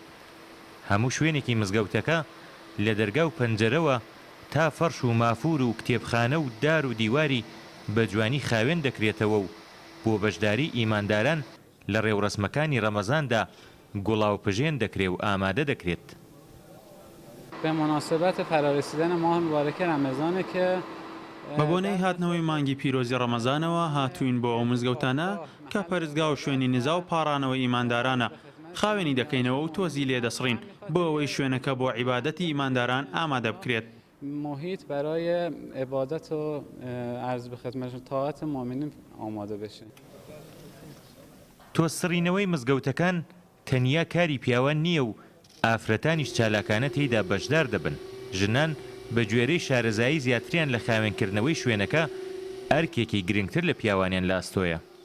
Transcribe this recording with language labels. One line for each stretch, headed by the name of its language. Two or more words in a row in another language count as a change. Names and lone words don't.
Central Kurdish: هەموو شوێنێکی مزگەوتەکە لە دەرگا و پەنجەرەوە تا فەرش و مافور و کتێبخانە و دار و دیواری بە جوانی خاوێن دەکرێتەوە و بۆ بەشداری ئیمانداران لە ڕێوڕسمەکانی ڕەمەزاندا گوڵاوپژێن دەکرێت و ئامادە دەکرێت.
Persian: به مناسبت فرارسیدن ماه مبارک رمضان که
Central Kurdish: بە بۆنەی هاتنەوەی مانگی پیرۆزی ڕەمەزانەوە هاتوین بۆ ئەو مزگەوتانە کە پەرستگا و شوێنی نزا و پاڕانەوە ئیماندارانە خاوێنی دەکەینەوە و تۆزی لێ دەسڕین بۆ ئەوەی شوێنەکە بۆ عیبادەتی ئیمانداران ئامادە بکرێت.
Persian: محیط برای عبادت و عرض به خدمت طاعت مؤمنین آماده بشه.
Central Kurdish: تۆسڕینەوەی مزگەوتەکان تەنیا کاری پیاوان نییە و ئافرەتانیش چالاکانە تێیدا بەشدار دەبن. ژنان بە گوێرەی شارەزایی زیاتریان لە خاوێنکردنەوەی شوێنەکە ئەرکێکی گرنگتر لە پیاوانیان لە ئاستۆیە.